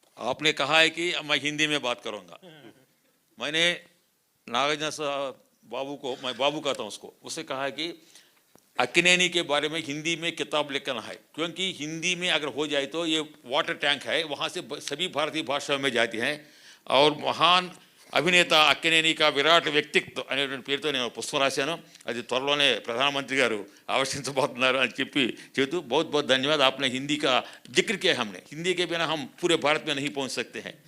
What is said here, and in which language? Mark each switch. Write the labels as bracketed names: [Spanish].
[Hindi] आपने कहा है कि मैं हिंदी में बात करूंगा. मैंने नागार्जुन बाबू को, मैं बाबू कहता हूँ उससे कहा है कि अक्किनेनी के बारे में हिंदी में किताब लिखना है, क्योंकि हिंदी में अगर हो जाए तो ये वाटर टैंक है, वहाँ से सभी भारतीय भाषाओं में जाती हैं. और महान [Telugu] అభినేత అక్కినేని का విరాట్ వ్యక్తిత్వం అనేటువంటి పేరుతో నేను పుస్తకం రాశాను. అది త్వరలోనే ప్రధానమంత్రి గారు ఆవిష్కరించబోతున్నారు అని చెబుతూ [Hindi] बहुत बहुत धन्यवाद. आपने हिंदी का जिक्र किया. हमने हिंदी के बिना हम पूरे भारत में नहीं पहुंच सकते हैं.